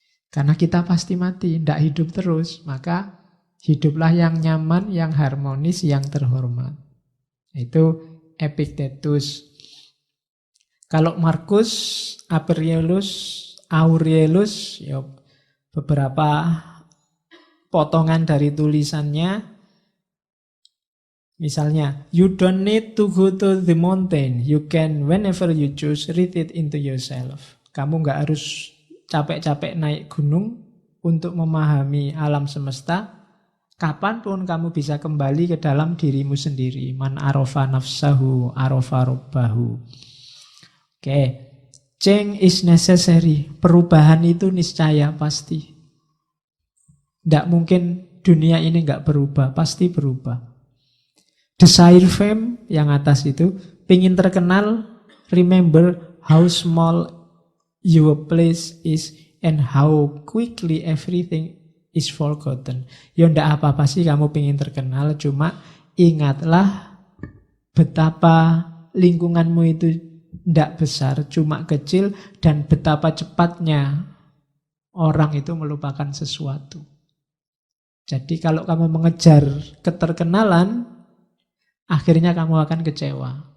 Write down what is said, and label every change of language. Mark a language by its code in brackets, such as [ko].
[id] Karena kita pasti mati, tidak hidup terus. Maka hiduplah yang nyaman, yang harmonis, yang terhormat. Itu Epictetus. Kalau Marcus Aurelius, ya beberapa potongan dari tulisannya. [en] Misalnya, you don't need to go to the mountain. You can, whenever you choose, read it into yourself. [id] Kamu nggak harus capek-capek naik gunung untuk memahami alam semesta. Kapanpun kamu bisa kembali ke dalam dirimu sendiri. [ar] Man arofa nafsahu, arofa robbahu. Oke. [en] Change is necessary. [id] Perubahan itu niscaya, pasti. Tidak mungkin dunia ini nggak berubah. Pasti berubah. [en] Desire fame, [id] yang atas itu. Pingin terkenal, [en] remember how small your place is and how quickly everything is forgotten. [id] Ya ndak apa-apa sih kamu pengen terkenal, cuma ingatlah betapa lingkunganmu itu ndak besar, cuma kecil, dan betapa cepatnya orang itu melupakan sesuatu. Jadi kalau kamu mengejar keterkenalan, akhirnya kamu akan kecewa.